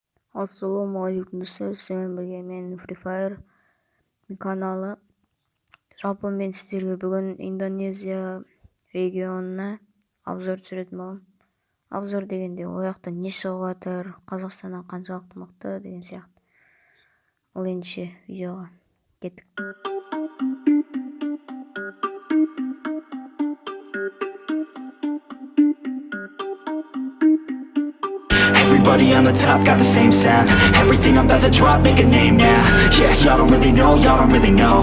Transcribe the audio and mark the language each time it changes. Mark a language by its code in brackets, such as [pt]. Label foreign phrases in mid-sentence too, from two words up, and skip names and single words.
[kk] Ассалаумағалейкум достар, сіздермен бірге мен Free Fire каналы. Жалпы мен сіздерге бүгін Индонезия регионына обзор түсіретін боламын. Обзор дегенде ол жақта не шығып жатыр, Қазақстаннан қаншалықты мықты деген сияқты. Ал ендеше видеоға кеттік. [en] Everybody on the top got the same sound. Everything I'm about to drop, make a name now. Yeah, y'all don't really know, y'all don't really know.